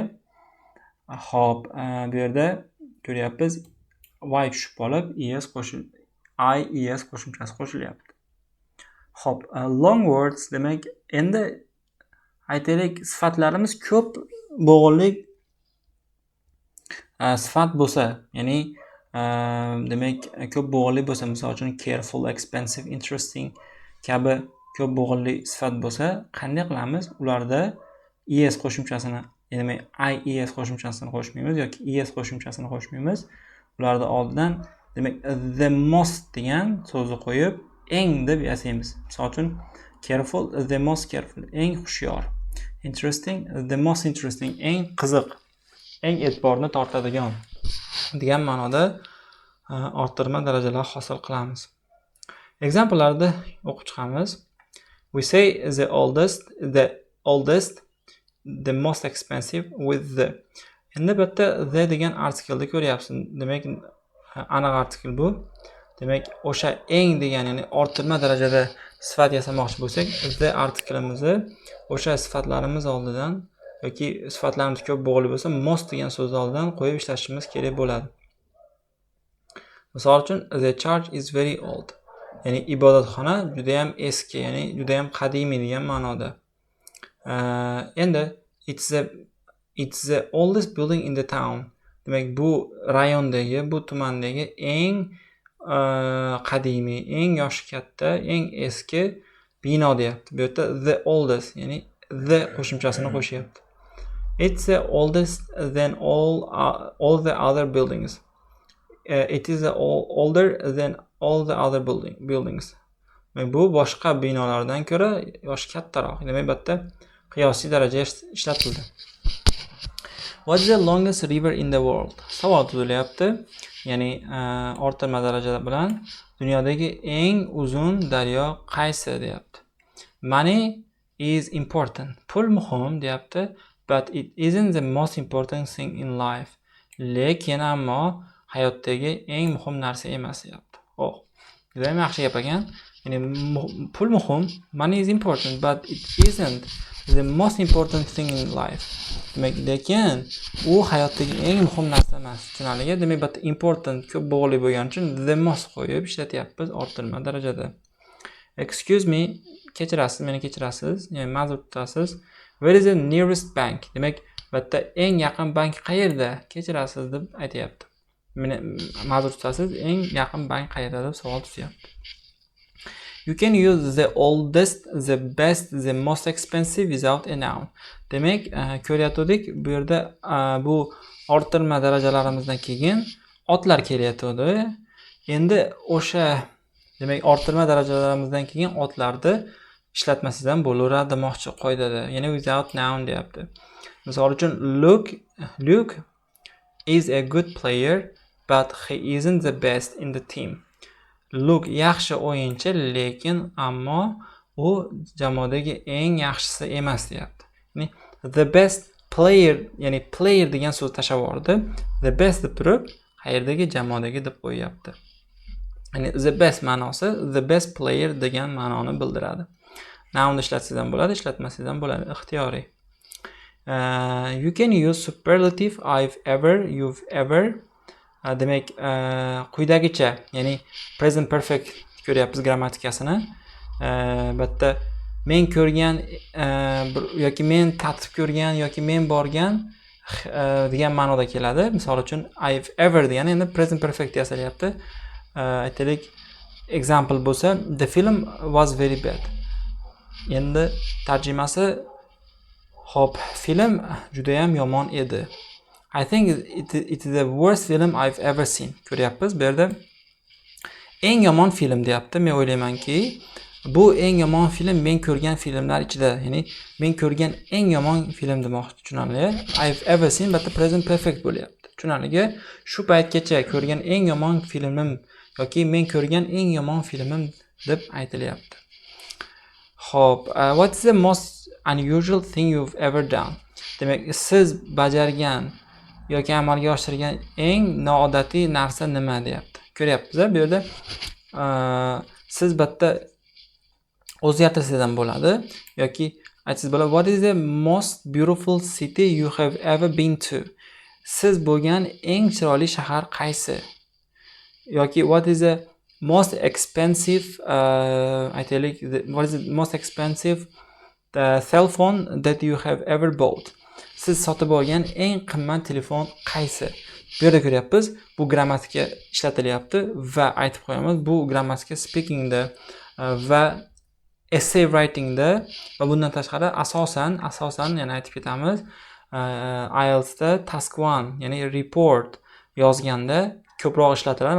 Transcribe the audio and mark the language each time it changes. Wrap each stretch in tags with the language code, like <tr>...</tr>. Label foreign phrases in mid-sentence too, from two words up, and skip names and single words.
<uz>Xo'p, bu yerda ko'ryapmiz y tushib qolib es qo'shimchasi qo'shilyapti. Xo'p,</uz> <en>long words,</en> <uz>demak endi aytaylik sifatlarimiz ko'p bo'g'inli sifat bo'lsa, ya'ni demak ko'p bo'g'inli bo'lsa, misol uchun</uz> <en>careful, expensive, interesting</en> <uz>kabi ko'p bo'g'inli sifat bo'lsa, qanday qilamiz? Ularda es qo'shimchasini, ya'ni es qo'shimchasini qo'shmaymiz yoki es qo'shimchasini qo'shmaymiz. Ularda oldidan demak</uz> <en>the most</en> <uz>degan so'zni qo'yib eng deb yasaymiz. Misol uchun</uz> <en>careful, the most careful,</en> <uz>eng hushyor.</uz> <en>Interesting, the most interesting,</en> <uz>eng qiziq, eng e'tiborni tortadigan degan ma'noda orttirma darajalar hosil qilamiz. Example'larni o'qib chiqamiz.</uz> <en>We say the oldest, the most expensive with the.</en> <uz>Endi bu yerda the degan artikelni ko'ryapsiz. Demak aniq artikel bu. Demak o'sha eng degan, ya'ni orttirma darajada sifat yasamoqchi bo'lsak, the artikelimizni o'sha sifatlarimiz oldidan yoki sifatlarimiz ko'p bo'g'inli bo'lsa, most degan so'z oldidan qo'yib ishlashimiz kerak bo'ladi. Misol uchun</uz> <en>the church is very old.</en> <uz>Ya'ni ibodatxona juda ham eski, ya'ni juda ham qadimiy degan ma'noda.</uz> <en>Endi it's the oldest building in the town.</en> <uz>Demak bu rayondagi, bu tumandagi eng qadimiy, eng yoshi katta, eng eski bino deyapti. Bu yerda</uz> <en>the oldest,</en> <uz>ya'ni the qo'shimchasini qo'shyapti.</uz> <en>It's the oldest than all the other buildings. It is older than all the other buildings.</en> <uz>Bu boshqa binolardan ko'ra yoshi kattaroq. Demak, bu yerda qiyosiy daraja ishlatildi.</uz> <en>What is the longest river in the world?</en> <uz>Savol tuzilyapti. Ya'ni orttirma darajada bilan dunyodagi eng uzun daryo qaysi deyapti.</uz> <en>Money is important.</en> <uz>Pul muhim deyapti,</uz> <en>but it isn't the most important thing in life.</en> <uz>Lekin ammo hayotdagi eng muhim narsa emas deyapti. juda ham yaxshi gap ekan. Ya'ni pul muhim,</uz> <en>money is important, but it isn't the most important thing in life.</en> <uz>Demak, lekin u hayotdagi eng muhim narsa emas. Tushunarlimi? Demak,</uz> <en>but important</en> <uz>ko'p bog'liq bo'lgani uchun</uz> <en>the most</en> <uz>qo'yib ishlatyapmiz orttirma darajada.</uz> <en>Excuse me,</en> <uz>kechirasiz, meni kechirasiz, ya'ni ma'zur tutasiz.</uz> <en>Where is the nearest bank?</en> <uz>Demak, bitta eng yaqin bank qayerda? Kechirasiz deb aytayapti. Meni ma'zur tutasiz, eng yaqin bank qayerda deb savol tutyapti. You can use the oldest, the best, the most expensive without a noun. Demak, ko'rayotgandik, bu yerda bu orttirma darajalarimizdan keyin otlar kelyapti. Endi o'sha demak, orttirma darajalarimizdan keyin otlarni ishlatmasangiz ham bo'laveradi demoqchi qoidada. Ya'ni</uz> <en>without noun</en> <uz>deyapti. Misol uchun</uz> <en>Luke is a good player, but he isn't the best in the team.</en> <uz>Luke yaxshi o'yinchi, lekin ammo u jamoadagi eng yaxshisi emas deyapti.</uz> <en>Ya'ni the best player,</en> <uz>ya'ni player degan so'z tashavordi.</uz> <en>The best</en> <uz>deb turib, qayerdagi jamoadagi deb qo'yyapti. Ya'ni</uz> <en>the best</en> <uz>ma'nosi</uz> <en>the best player</en> <uz>degan ma'noni bildiradi. Noun ishlatsangiz ham bo'ladi, ishlatmasangiz ham bo'ladi, ixtiyoriy.</uz> <en>You can use superlative I've ever, you've ever.</en> <uz>Demak, quyidagicha, ya'ni</uz> <en>present perfect</en> <uz>ko'ryapmiz grammatikasini. Bitta men ko'rgan yoki men tatib ko'rgan yoki men borgan degan ma'noda keladi. Misol uchun</uz> <en>I've ever</en> <uz>degani endi</uz> <en>present perfect</en> <uz>yasalyapti. Aytaylik, example bo'lsa,</uz> <en>the film was very bad.</en> <uz>Endi tarjimasi hop, film juda ham yomon edi.</uz> <en>I think it is the worst film I've ever seen.</en> <uz>Ko'ryapmiz, bu yerda eng yomon film deyapti. Men o'ylaymanki, bu eng yomon film men ko'rgan filmlar ichida, ya'ni men ko'rgan eng yomon film demoqchi, tushunarlimi?</uz> <en>I've ever seen but the present perfect bo'lyapti.</en> <uz>Tushunarlimi? Shu paytgacha ko'rgan eng yomon filmim yoki men ko'rgan eng yomon filmim deb aytilyapti. Xo'p,</uz> <en>what is the most unusual thing you've ever done?</en> <uz>Demak, siz bajargan yoki amalga oshirgan eng noodatiy narsa nima deyapti. Ko'ryapsiz, bu yerda siz bitta o'zgartirsangiz ham bo'ladi yoki aytsangiz bo'ladi.</uz> <en>What is the most beautiful city you have ever been to?</en> <uz>Siz bo'lgan eng chiroyli shahar qaysi?</uz> <en>Yoki what is the most expensive aytaylik, what is the most expensive cell phone that you have ever bought?</en> <uz>Siz sotib olgan eng qimmat telefon qaysi? Bu yerda ko'ryapmiz, bu grammatika ishlatilyapti va aytib qo'yamiz, bu grammatika speakingda va</uz> <en>essay writingda</en> <uz>va bundan tashqari asosan yana aytib ketamiz, IELTSda task 1, ya'ni report yozganda ko'proq ishlatiladi.</uz>